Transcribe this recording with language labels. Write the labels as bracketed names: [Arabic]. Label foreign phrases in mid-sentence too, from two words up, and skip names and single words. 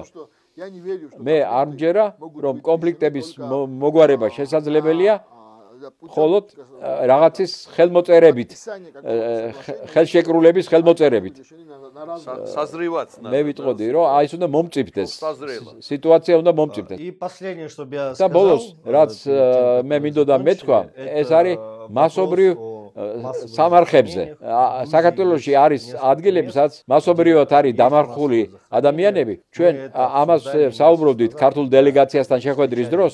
[Georgian] მე არ მჯერა, რომ კონფლიქტების მოგვარება შესაძლებელია მხოლოდ რაღაცის ხელმოწერებით, ხელშეკრულების ხელმოწერებით. საზრევაც. მე ვიტყოდი, რომ აი ეს უნდა მომწიფდეს. სიტუაცია უნდა მომწიფდეს. [Russian] И последнее, чтобы я [Georgian] და ბოლოს, რაც მე მინდოდა მეთქვა, ეს არის მასობრივ სამარხებზე. საქართველოში არის ადგილები, სადაც მასობრივად არის დამარხული ადამიანები. ჩვენ ამას საუბრობდით ქართულ დელეგაციასთან შეხვედრის დროს.